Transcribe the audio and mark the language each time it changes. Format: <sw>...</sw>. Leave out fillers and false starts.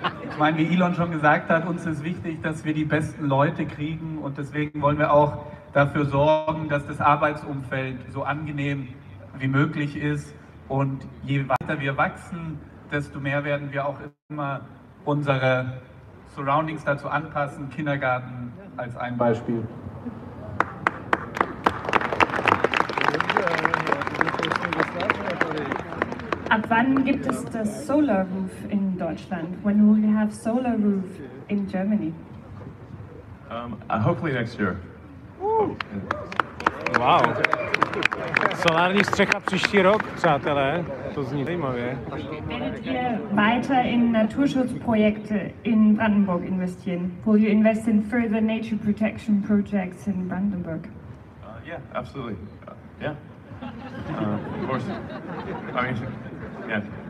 <de>Ich meine, wie Elon schon gesagt hat, uns ist wichtig, dass wir die besten Leute kriegen und deswegen wollen wir auch dafür sorgen, dass das Arbeitsumfeld so angenehm wie möglich ist und je weiter wir wachsen, desto mehr werden wir auch immer unsere Surroundings dazu anpassen. Kindergarten als ein Beispiel. Ab wann gibt es das Solar Roof in Deutschland?</de> <en>When will you have solar roof in Germany? Hopefully next year. Wow.</en> <cs>Solární střecha příští rok, přátelé. To zní zajímavě.</cs> <de>Werdet ihr weiter in Naturschutzprojekte in Brandenburg investieren?</de> <en>Will you invest in further nature protection projects in Brandenburg? Yeah, absolutely. Yeah. Of course. I mean, yeah.</en>